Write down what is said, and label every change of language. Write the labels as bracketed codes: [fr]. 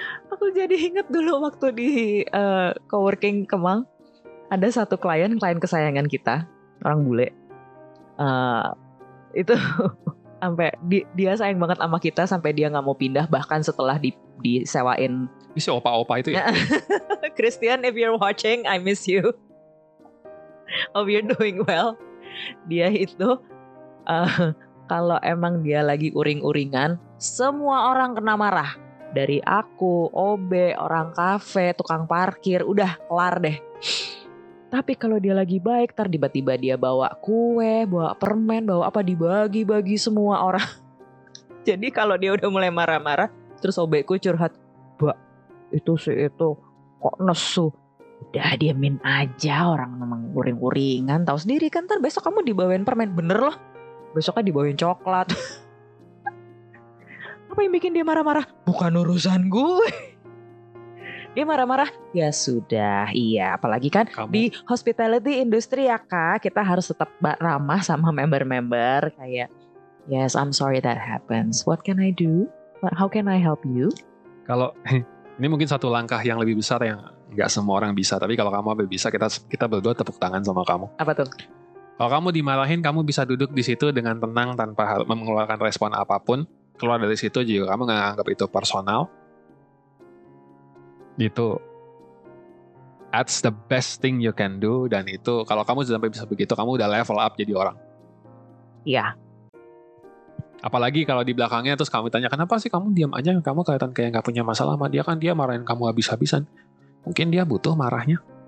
[id] Aku jadi inget dulu waktu di coworking Kemang, ada satu klien kesayangan kita, orang bule. Itu sampai dia sayang banget sama kita sampai dia nggak mau pindah bahkan setelah disewain. Ini si opa-opa itu ya? [en] Christian, if you're watching, I miss you. Hope you're doing well. [id] Dia itu kalau emang dia lagi uring-uringan, semua orang kena marah. Dari aku, OB, orang kafe, tukang parkir, udah kelar deh. Tapi kalau dia lagi baik, tiba-tiba dia bawa kue, bawa permen, bawa apa, dibagi-bagi semua orang. Jadi kalau dia udah mulai marah-marah, terus OB-ku curhat, "Mbak, itu kok nesu." Udah diamin aja, orang memang uring-uringan. Tahu sendiri kan, ntar besok kamu dibawain permen, bener loh. Besoknya dibawain coklat. Apa yang bikin dia marah-marah? Bukan urusan gue. Dia marah-marah, ya sudah, iya. Apalagi kan di hospitality industry ya kak, kita harus tetap ramah sama member-member. [en] Kayak, yes, I'm sorry that happens. What can I do? How can I help you? [id] Kalau ini mungkin satu langkah yang lebih besar yang nggak semua orang bisa. Tapi kalau kamu bisa, kita berdua tepuk tangan sama kamu. Apa tuh? Kalau kamu dimarahin, kamu bisa duduk di situ dengan tenang tanpa mengeluarkan respon apapun. Keluar dari situ juga kamu nggak anggap itu personal. Gitu. [en] That's the best thing you can do. [id] Dan itu kalau kamu sampai bisa begitu, kamu udah level up jadi orang. Iya. Apalagi kalau di belakangnya terus kamu tanya, kenapa sih kamu diam aja, kamu kelihatan kayak gak punya masalah sama dia, kan dia marahin kamu habis-habisan. Mungkin dia butuh marahnya.